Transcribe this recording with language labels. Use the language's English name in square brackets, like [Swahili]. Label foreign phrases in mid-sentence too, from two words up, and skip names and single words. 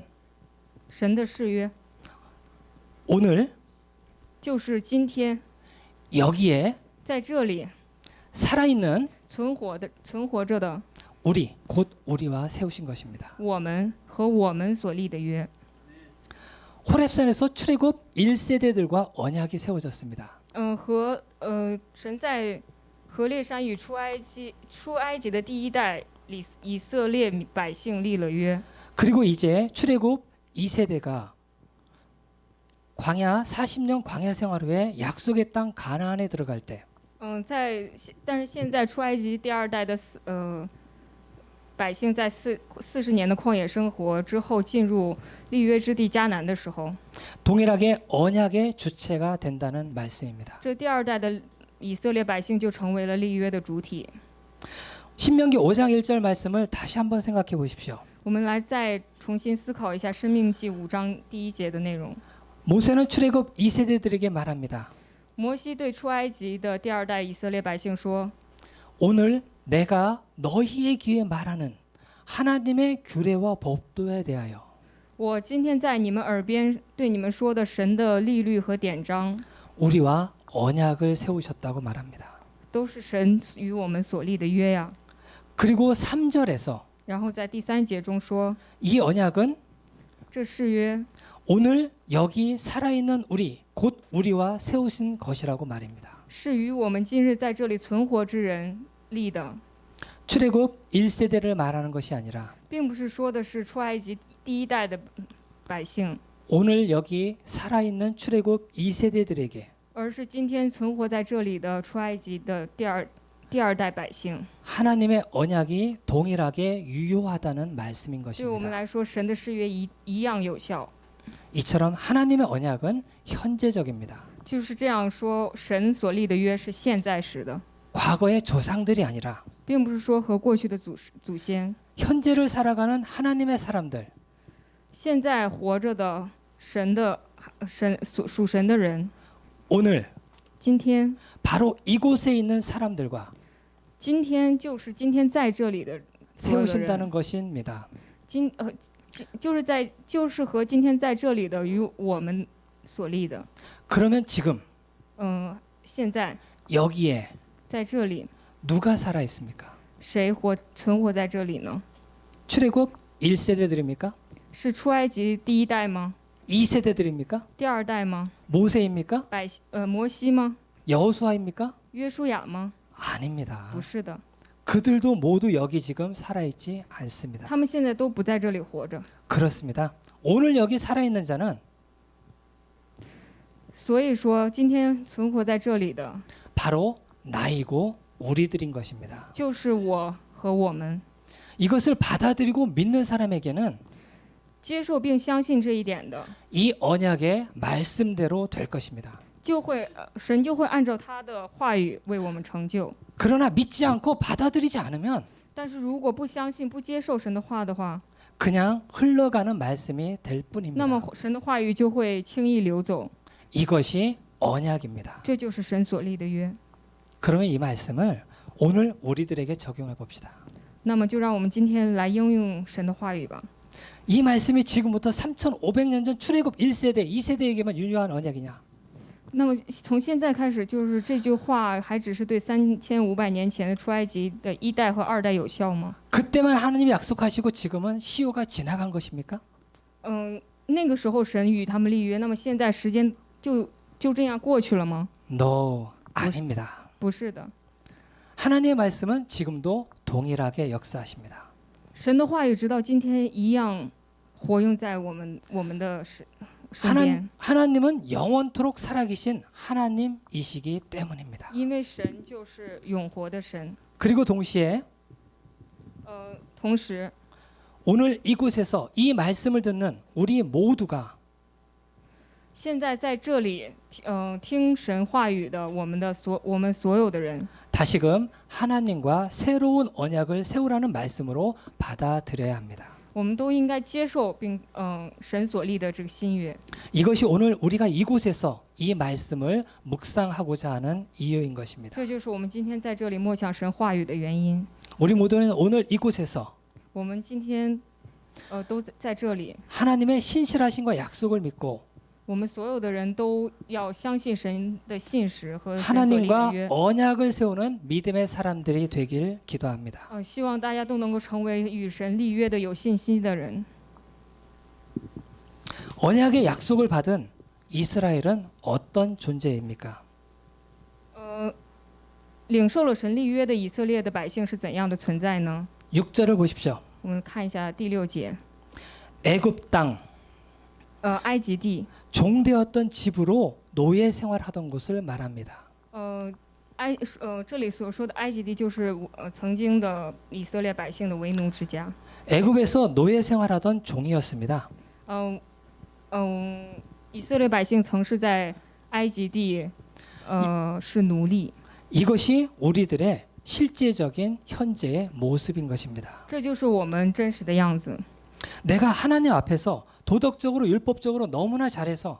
[Chinese] 神的誓约 [Korean] 오늘 [Chinese] 就是今天 [Korean] 여기에 [Chinese] 在这里 [Korean] 살아있는 [Chinese] 存活着的 [Korean] 우리 곧 우리와 세우신 것입니다. [Chinese] 我们和我们所立的约。 [Korean] 호렙산에서 출애굽 1세대들과 언약이 세워졌습니다. [Chinese] 神在何烈山与出埃及的第一代以色列百姓立了约。 [Korean] 그리고 이제 출애굽 2세대가 광야 40년 광야 생활 후에 약속의 땅 가나안에 들어갈 때 [Chinese] 但是现在出埃及第二代的百姓在40年的旷野生活之后，进入立约之地迦南的时候， [Korean] 동일하게 언약의 주체가 된다는 말씀입니다. [Chinese] 这第二代的以色列百姓就成为了立约的主体。 [Korean] 신명기 5장 1절 말씀을 다시 한번 생각해 보십시오. [Chinese] 我们来再重新思考一下《生命记》5章第1节的内容。 [Korean] 모세는 출애굽 2세대들에게 말합니다. [Chinese] 摩西对出埃及的第二代以色列百姓说： [Korean] 오늘 내가 너희의 귀에 말하는 하나님의 규례와 법도에 대하여 [Chinese] 我今天在你们耳边对你们说的神的律律和典章， [Korean] 우리와 언약을 세우셨다고 말합니다. [Chinese] 都是神与我们所立的约呀。 [Korean] 그리고 3절에서 [Chinese] 然后在第3节中说， [Korean] 이 언약은 [Chinese] 这誓约 [Korean] 오늘 여기 살아있는 우리 곧 우리와 세우신 것이라고 말입니다. [Chinese] 是与我们今日在这里存活之人立的， [Korean] 출애굽 1세대를 말하는 것이 아니라 [Chinese] 并不是说的是出埃及第一代的百姓， [Korean] 오늘 여기 살아있는 출애굽 2세대들에게 [Chinese] 而是今天存活在这里的出埃及的第二代百姓。 [Korean] 하나님의 언약이 동일하게 유효하다는 말씀인 [Chinese] 对我们 [Korean] 것입니다. [Chinese] 来说，神的誓约一样有效。 [Korean] 이처럼 하나님의 언약은 현재적입니다. [Chinese] 就是这样说，神所立的约是现在时的， [Korean] 과거의 조상들이 아니라 [Chinese] 并不是说和过去的祖先， [Korean] 현재를 살아가는 하나님의 사람들, [Chinese] 现在活着的属神的人， [Korean] 오늘 [Chinese] 今天 [Korean] 바로 이곳에 있는 사람들과 [Chinese] 就是今天在这里的所有的人， [Korean] 세우신다는 것입니다. [Chinese] 就是和今天在这里的与我们所立的。 [Korean] 그러면 지금 [Chinese] 现在 [Korean] 여기에 [Chinese] 在这里， [Korean] 누가 살아 있습니까? [Chinese] 谁存活在这里呢？ [Korean] 출애굽 1세대들입니까? [Chinese] 是出埃及第一代吗？ [Korean] 2세대들입니까? [Chinese] 第二代吗？ [Korean] 모세입니까? [Chinese] 摩西吗？ [Korean] 여호수아입니까? [Chinese] 约书亚吗？ [Korean] 아닙니다. [Chinese] 不是的， [Korean] 그들도 모두 여기 지금 살아있지 않습니다. [Chinese] 他们现在都不在这里活着。 [Korean] 그렇습니다. 오늘 여기 살아있는 자는 [Chinese] 所以说，今天存活在这里的 [Korean] 바로 나이고 우리들인 것입니다. [Chinese] 就是我和我们。 [Korean] 이것을 받아들이고 믿는 사람에게는 [Chinese] 接受并相信这一点的， [Korean] 이 언약의 말씀대로 될 것입니다. [Chinese] 神就会按照他的话语为我们成就。 [Korean] 그러나 믿지 않고 받아들이지 않으면 [Chinese] 但是如果不相信、不接受神的话的话， [Korean] 그냥 흘러가는 말씀이 될 [Chinese] 那么 [Korean] 뿐입니다. [Chinese] 神的话语就会轻易流走。 [Korean] 이것이 언약입니다. [Chinese] 这就是神所立的约。 [Korean] 그러면 이 말씀을 오늘 우리들에게 적용해 봅시다. [Chinese] 那么就让我们今天来应用神的话语吧。 [Korean] 이 말씀이 지금부터 3,500년 전 출애굽 1세대, 2세대에게만 유효한 언약이냐? [Chinese] 那么从现在开始，就是这句话还只是对3500年前的出埃及的一代和二代有效吗？ [Korean] 그때만 하나님이 약속하시고 지금은 시효가 지나간 것입니까? [Chinese] 那个时候神与他们立约，那么现在时间就这样过去了吗？ [Korean] No, 아닙니다. [Chinese] 不是的， [Korean] 하나님의 말씀은 지금도 동일하게 역사하십니다. [Chinese] 神的话语直到今天一样活用在我们的身边， [Korean] 하나님은 영원토록 살아계신 하나님이시기 때문입니다. [Chinese] 因为神就是永活的神。 [Korean] 그리고 동시에 [Chinese] 同时， [Korean] 오늘 이곳에서 이 말씀을 듣는 우리 모두가 [Chinese] 现在在这里，听神话语的我们所有的人， [Korean] 다시금 하나님과 새로운 언약을 세우라는 말씀으로 받아들여야 합니다. [Chinese] 我们都应该接受并神所立的这个新约。 [Korean] 이것이 오늘 우리가 이곳에서 이 말씀을 묵상하고자 하는 이유인 것입니다. [Chinese] 这就是我们今天在这里默想神话语的原因。 [Korean] 우리 모두는 오늘 이곳에서 [Chinese] 我们今天都在这里， [Korean] 하나님의 신실하신과 약속을 믿고 [Chinese] 我们所有的人都要相信神的信实和神所立的 [Korean] 하나님과 [Chinese] 约。 [Korean] 언약을 세우는 믿음의 사람들이 되길 기도합니다. [Chinese] 希望大家都能够成为与神立约的有信心的人。 [Korean] 언약의 약속을 받은 이스라엘은 어떤 존재입니까? [Chinese] 领受了神立约的以色列的百姓是怎样的存在呢？ [Korean] 6절을 보십시오. [Chinese] 我们看一下第6节， [Korean] 애굽 땅 [Chinese] 埃及地， [Korean] 종되었던 집으로 노예 생활하던 곳을 말합니다. [Chinese] 这里所说的埃及地就是曾经的以色列百姓的为奴之家。 [Korean] 애굽에서 노예 생활하던 종이었습니다. [Chinese] 以色列百姓曾是在埃及地是奴隶， [Korean] 이것이 우리들의 실제적인 현재의 모습인 것입니다. [Chinese] 这就是我们真实的样子。 [Korean] 내가 하나님 앞에서 도덕적으로 율법적으로 너무나 잘해서